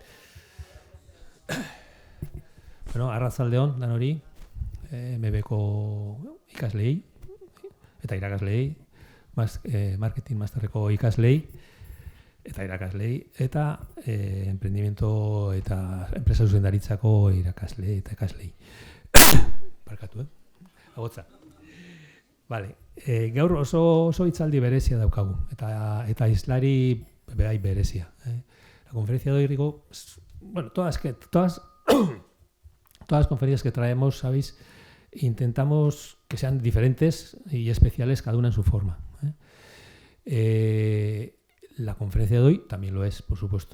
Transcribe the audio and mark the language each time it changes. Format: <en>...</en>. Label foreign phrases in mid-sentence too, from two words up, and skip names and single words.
<eu>Bueno, arratzaldeon danori, MBko ikasleei eta irakasleei, marketing masterreko ikasleei eta irakasleei eta emprendimiento eta enpresa zuzendaritzako irakasleei eta ikasleei. Barkatu, agotza. Vale. Gaur oso hitzaldi berezia daukagu eta islari bai berezia.</eu> <es>La conferencia de hoy, digo, bueno, todas las conferencias que traemos, sabéis, intentamos que sean diferentes y especiales cada una en su forma. La conferencia de hoy también lo es, por supuesto.</es>